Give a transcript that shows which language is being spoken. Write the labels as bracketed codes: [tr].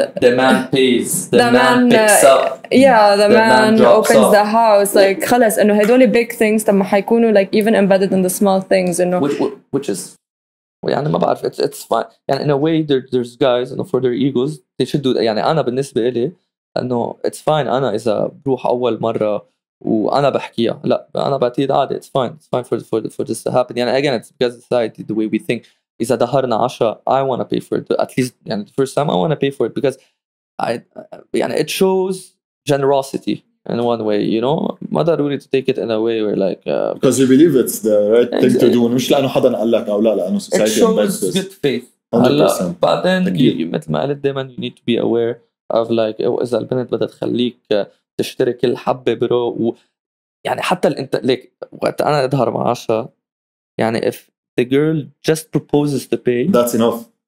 [en] the man pays, the man picks up. Yeah, the man opens the house. Like, [ar] خلص إنه هدول [en] big things [ar] تما حيكونوا [en] like even embedded in the small things. [ar] إنه [en] which is [ar] يعني ما بعرف [en] it's fine. يعني in a way there's guys إنه for their egos they should do that. [ar] يعني أنا بالنسبة إلي إنه [en] it's fine. [ar] أنا إذا بروح أول مرة وأنا بحكيها لا أنا بعتقد عادي [en] it's fine for this to happen يعني again it's because society the way we think [ar] إذا دهرنا 10 [en] I want to pay for it at least يعني the first time I want to pay for it because يعني it shows generosity in one way you know [ar] ما ضروري [en] to take it in a way where like because you believe it's the right thing to do [ar] مش لأنه حدا قال لك أو لا لأنه [en] society it shows good faith 100% [ar] بعدين مثل ما قلت دايما [en] you need to be aware of like [ar] إذا البنت بدها تخليك تشتري كل حبة برو يعني حتى انت ليك وقت انا اظهر مع عشا يعني [en] if the girl just proposes to pay that's enough